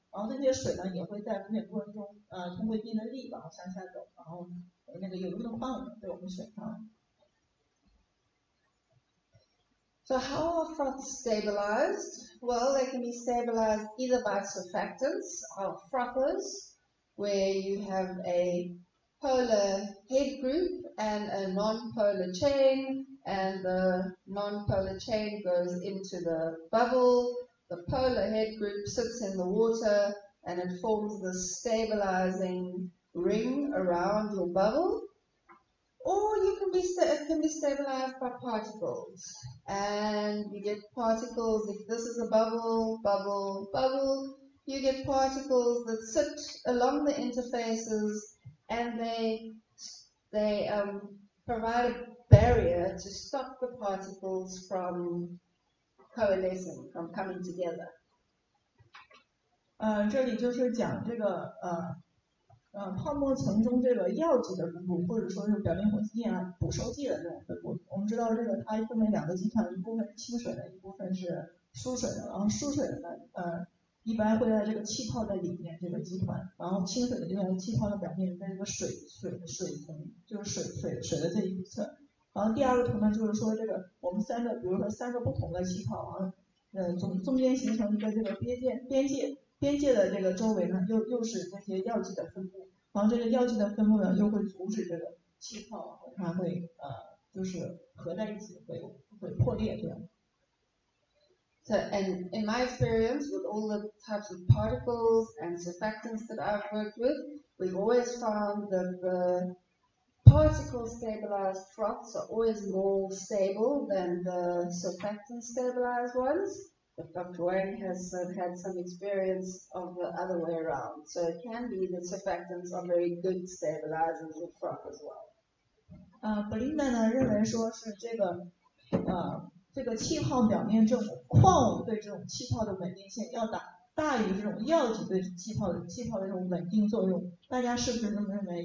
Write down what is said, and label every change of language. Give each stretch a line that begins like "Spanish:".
Chinese: 然后这些水呢也会在浮选过程中通过一定的力往向下走，然后那个有用的矿物被我们选上。
English: So how are froths stabilized? Well, they can be stabilized either by surfactants, or frothers, where you have a polar head group and a non-polar chain, and the non-polar chain goes into the bubble. The polar head group sits in the water and it forms the stabilizing ring around your bubble. Or it can be stabilized by particles. And you get particles, if this is a bubble, bubble, bubble, you get particles that sit along the interfaces, and they provide a barrier to stop the particles from coalescing, from coming together.
Chinese: 这里就是讲这个泡沫层中这个药剂的分布，或者说是表面活性剂捕收剂的这种分布。我们知道这个它分为两个集团，一部分是清水的，一部分是疏水的。然后疏水的呢，一般会在这个气泡的里面这个集团，然后清水的就在气泡的表面，在这个水层，就是水的这一侧。然后第二个图呢，就是说这个我们比如说三个不同的气泡啊，中间形成一个这个边界的这个周围呢，又是这些药剂的分布，然后这个药剂的分布呢，又会阻止这个气泡它会就是合在一起会破裂这样。
English: So, and in my experience with all the types of particles and surfactants that I've worked with, we've always found that the particle stabilized froths are always more stable than the surfactant stabilized ones. But Dr. Wang has had some experience of the other way around. So it can be that surfactants are very good stabilizers with froth as well.
Chinese: Belinda 呢认为说是这个气泡表面这种矿物对这种气泡的稳定性要大于这种药剂对气泡的这种稳定作用，大家是不是这么认为？